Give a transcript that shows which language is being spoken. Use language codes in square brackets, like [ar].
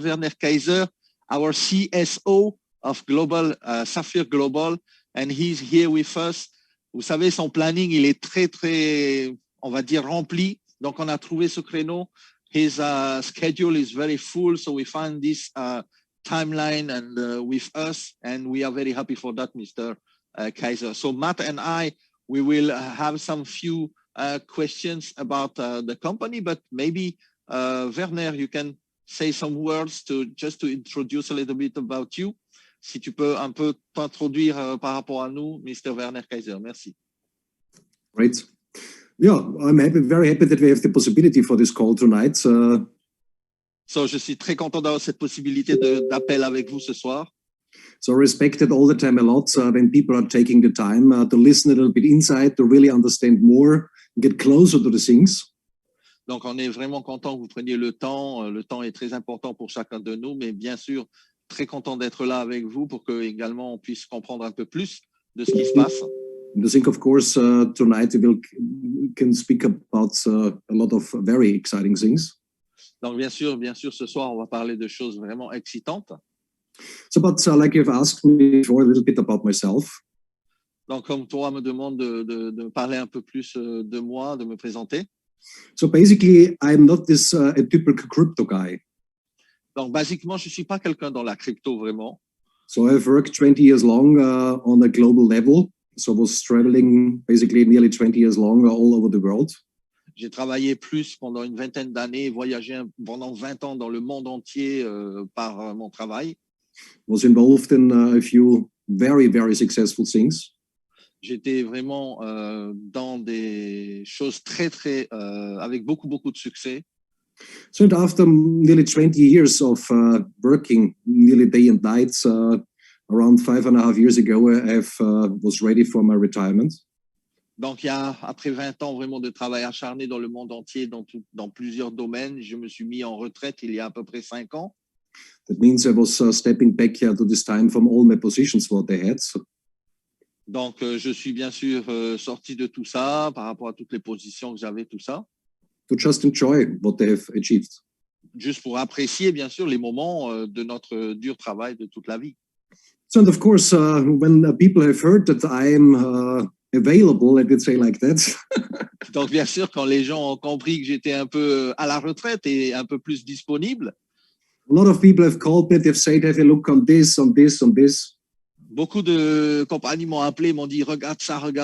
[en] Werner Kaiser, our CSO of Global, Sapphire Global, and he's here with us. [fr] Vous savez, son planning, il est très, on va dire, rempli. Donc, on a trouvé ce créneau. [en] His schedule is very full, so we find this timeline and with us, and we are very happy for that, Mr. Kaiser. So Matt and I, we will have some few questions about the company, but maybe Werner, you can say some words just to introduce a little bit about you. [fr] Si tu peux un peu t'introduire par rapport à nous, Mr. Werner Kaiser. Merci. [en] Great. Yeah, I'm very happy that we have the possibility for this call tonight. [fr] So, je suis très content d'avoir cette possibilité d'appel avec vous ce soir. [en] So respected all the time a lot when people are taking the time to listen a little bit inside, to really understand more, get closer to the things. [fr] Donc, on est vraiment content que vous preniez le temps. Le temps est très important pour chacun de nous, mais bien sûr, très content d'être là avec vous pour que également on puisse comprendre un peu plus de ce qui se passe. [en] I think, of course, tonight we can speak about a lot of very exciting things. [fr] Donc, bien sûr, ce soir, on va parler de choses vraiment excitantes. [en] So, but like you've asked me before, a little bit about myself. [fr] Donc, comme toi me demande de parler un peu plus de moi, de me présenter. [en] So, basically, I'm not this a typical crypto guy. [fr] Donc, basiquement, je suis pas quelqu'un dans la crypto vraiment. [en] So, I've worked 20 years long on a global level. So I was traveling basically nearly 20 years long all over the world. [fr] J'ai travaillé plus pendant une vingtaine d'années, voyagé pendant 20 ans dans le monde entier par mon travail. [en] Was involved in a few very successful things. [fr] J'étais vraiment dans des choses très avec beaucoup de succès. [en] So after nearly 20 years of working nearly day and night, around 5.5 years ago, I was ready for my retirement. [fr] Donc, après 20 ans vraiment de travail acharné dans le monde entier, dans plusieurs domaines, je me suis mis en retraite il y a à peu près 5 ans. [en] That means I was stepping back to this time from all my positions what I had. [fr] Donc, je suis bien sûr sorti de tout ça par rapport à toutes les positions que j'avais, tout ça. [en] To just enjoy what they have achieved. [fr] Juste pour apprécier bien sûr les moments de notre dur travail de toute la vie. [en] So, and of course, when people have heard that I'm available, I could say like that. [fr] Donc, bien sûr, quand les gens ont compris que j'étais un peu à la retraite et un peu plus disponible. [en] A lot of people have called me, they've said, have a look on this, on this, on this. [fr] Beaucoup de compagnies m'ont appelé, m'ont dit, regarde ça.